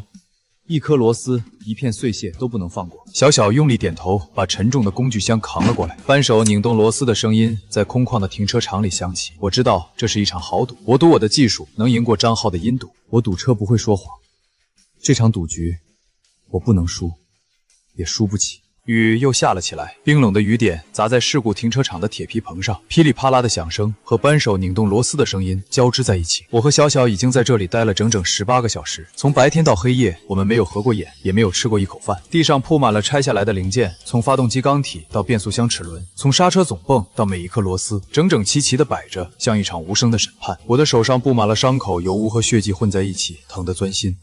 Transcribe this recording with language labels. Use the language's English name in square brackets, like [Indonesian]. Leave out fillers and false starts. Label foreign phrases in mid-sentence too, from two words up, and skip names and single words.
[Chinese] 一顆螺絲，一片碎屑都不能放過。小小用力點頭，把沉重的工具箱扛了過來。扳手擰動螺絲的聲音在空曠的停車場裡響起。我知道這是一場豪賭，我賭我的技術能贏過張浩的陰賭。我賭車不會說謊，這場賭局我不能輸，也輸不起。雨又下了起来，冰冷的雨点砸在事故停车场的铁皮棚上，噼里啪啦的響声和扳手拧动螺丝的声音交织在一起。我和小小已經在這裡待了整整 18個小時，從白天到黑夜，我們沒有合過眼，也沒有吃過一口飯。地上鋪滿了拆下來的零件，從發動機缸體到變速箱齒輪，從剎車總泵到每一顆螺絲，整整齊齊的擺着，像一場無聲的審判。我的手上布滿了傷口，油污和血跡混在一起，疼得鑽心。